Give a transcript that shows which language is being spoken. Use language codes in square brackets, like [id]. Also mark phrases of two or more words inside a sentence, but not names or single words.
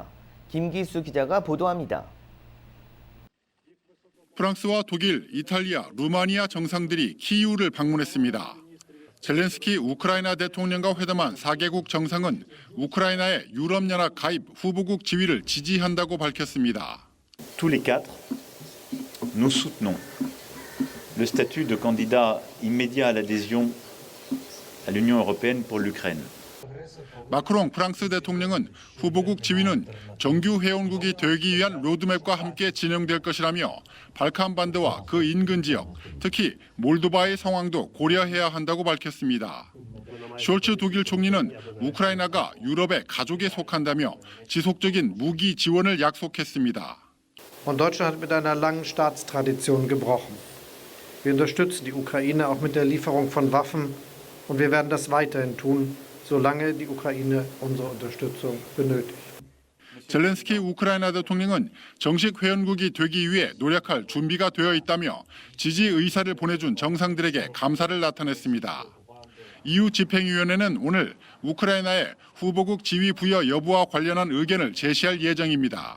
[ko] 김기수 기자가 보도합니다. 프랑스와 독일, 이탈리아, 루마니아 정상들이 키이우를 방문했습니다. 젤렌스키 우크라이나 대통령과 회담한 4개국 정상은 우크라이나의 유럽연합 가입 후보국 지위를 지지한다고 밝혔습니다. [fr] Tous les quatre, nous soutenons le statut de candidat immédiat à l'adhésion à l'Union européenne pour l'Ukraine. [ko] 마크롱 프랑스 대통령은 후보국 지위는 정규 회원국이 되기 위한 로드맵과 함께 진행될 것이라며 발칸반도와 그 인근 지역, 특히 몰도바의 상황도 고려해야 한다고 밝혔습니다. 숄츠 독일 총리는 우크라이나가 유럽의 가족에 속한다며 지속적인 무기 지원을 약속했습니다. [de] Und Deutschland hat mit einer langen Staatstradition gebrochen. Wir unterstützen die Ukraine auch mit der Lieferung von Waffen und wir werden das weiterhin tun, solange die Ukraine unsere Unterstützung benötigt. [ko] 젤렌스키 우크라이나 대통령은 정식 회원국이 되기 위해 노력할 준비가 되어 있다며 지지 의사를 보내준 정상들에게 감사를 나타냈습니다. EU 집행위원회는 오늘 우크라이나의 후보국 지위 부여 여부와 관련한 의견을 제시할 예정입니다.